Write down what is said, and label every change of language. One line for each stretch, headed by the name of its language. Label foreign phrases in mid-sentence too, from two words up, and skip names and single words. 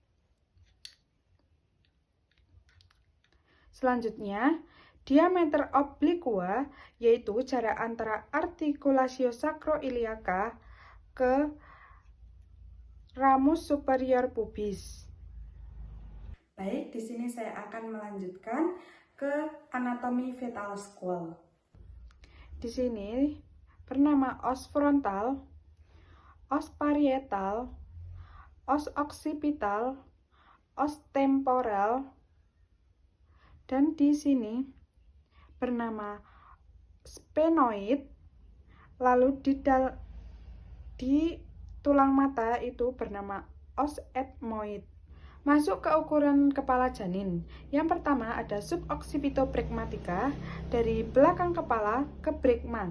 Indonesian: Selanjutnya,
Latin: diameter obliqua,
Indonesian: yaitu jarak antara
Latin: articulatio sacroiliaca
Indonesian: ke
Latin: ramus superior pubis.
Indonesian: Baik, di sini saya akan melanjutkan ke anatomi
English: fetal skull.
Indonesian: Di sini bernama
Latin: os frontal, os parietal, os occipital, os temporal,
Indonesian: dan di sini bernama sphenoid. Lalu di tulang mata itu bernama
Latin: os ethmoid.
Indonesian: Masuk ke ukuran kepala janin. Yang pertama ada suboccipitobregmatica, dari belakang kepala ke bregma.